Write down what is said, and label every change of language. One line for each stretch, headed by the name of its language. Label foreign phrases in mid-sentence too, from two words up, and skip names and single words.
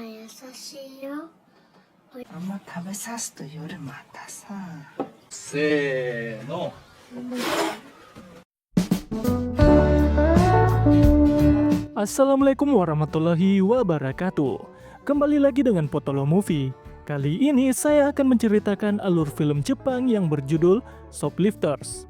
Japanese: 優しいよ。あんま食べさすと夜またさ。せーの。
Arabic: السلام عليكم ورحمة الله وبركاته.
Indonesian: Kembali lagi dengan Potolo Movie. Kali ini saya akan menceritakan alur film Jepang yang berjudul Shoplifters.